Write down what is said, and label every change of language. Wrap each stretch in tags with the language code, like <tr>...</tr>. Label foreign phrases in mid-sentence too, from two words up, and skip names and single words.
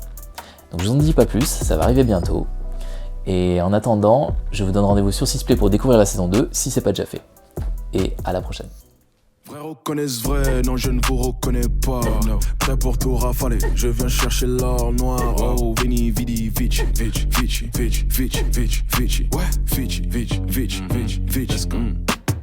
<fr>Donc je vous en dis pas plus, ça va arriver bientôt. Et en attendant, je vous donne rendez-vous sur Sisplay pour découvrir la saison 2 si c'est pas déjà fait. Et à la prochaine. Vrai reconnaissent vrai, non je ne vous reconnais pas. Prêt pour tout rafaler, je viens chercher l'or noir.</fr> <la>Oh, veni, vidi, vici, vici, vici, vici, vici, vici, vici, ouais, vici, vici, vici, vici, vici.</la>